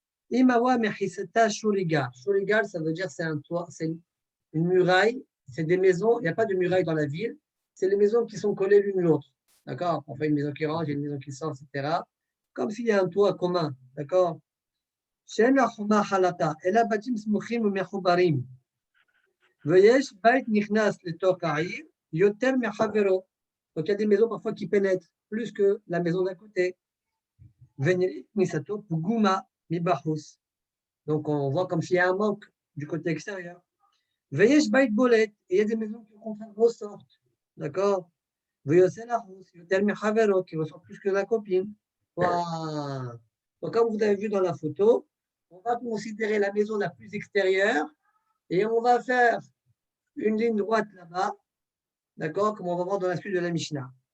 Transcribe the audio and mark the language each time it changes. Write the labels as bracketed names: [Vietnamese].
[Hebrew] Imawa Mechiseta Shurigar. [French] Shurigar, ça veut dire c'est un toit, c'est une muraille, c'est des maisons, il n'y a pas de muraille dans la ville, c'est les maisons qui sont collées l'une l'autre. D'accord? On fait une maison qui rentre, une maison qui sort, etc. Comme s'il y a un toit commun. D'accord? [Hebrew] שאין לה חומה חלקה, אלא בתים סמוכים ומחוברים. ויש בית נכנס לתוך העיר יותר מחברו. [French] Donc il y a des maisons parfois qui pénètrent plus que la maison d'à côté. [Hebrew] ונראה כניסתו פגומה מבחוץ. [French] Donc on voit comme s'il y a un manque du côté extérieur. [Hebrew] ויש בית בולט, [French] et il y a des maisons qui au contraire ressortent. D'accord? [Hebrew] ויוצא לחוץ יותר מחברו, [French] qui ressort plus que la copine. Voilà. Donc comme vous avez vu dans la photo, on va considérer la maison la plus extérieure et on va faire une ligne droite là-bas, d'accord, comme on va voir dans la suite de la Mishnah.